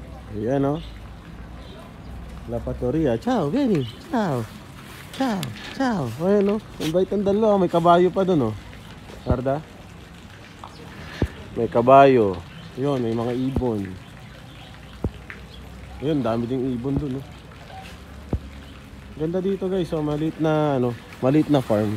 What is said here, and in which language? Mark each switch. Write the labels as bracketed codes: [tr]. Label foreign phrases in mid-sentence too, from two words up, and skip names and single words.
[tl] Ayan o. [it] La Patoria. Ciao, vieni. Ciao. Ciao. Ciao. [tl] Ayan o. Invite ang dalawa. May kabayo pa dun o. Sarda. May kabayo. Yun, may mga ibon. Yun, dami ding ibon dun o. Ganda dito guys. So, maliit na ano, maliit na farm.